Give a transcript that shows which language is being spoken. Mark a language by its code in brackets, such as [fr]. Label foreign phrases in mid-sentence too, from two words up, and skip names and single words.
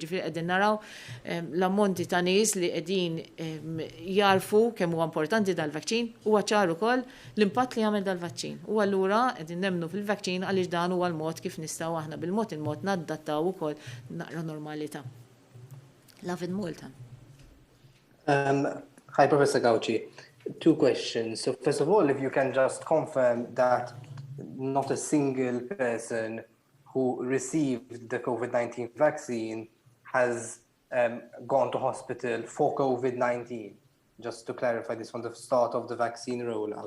[mt] Jiġifieri qegħdin naraw l-ammonti ta' nies li qegħdin jarfu kemm huwa importanti dal-vaċċin huwa ċar ukoll l-impatt li jagħmel dal-vaċċin. U allura qegħdin nemmnu fil-vaċċin għaliex dan huwa l-mod kif nistgħu aħna bil-mod il-mod naddattaw ukoll naqra normalità. [en] Lavin Malta. Hi, Professor Gauci. 2 questions. So first of all, if you can just confirm that not a single person who received the COVID-19 vaccine has gone to hospital for COVID-19, just to clarify this from the start of the vaccine rollout.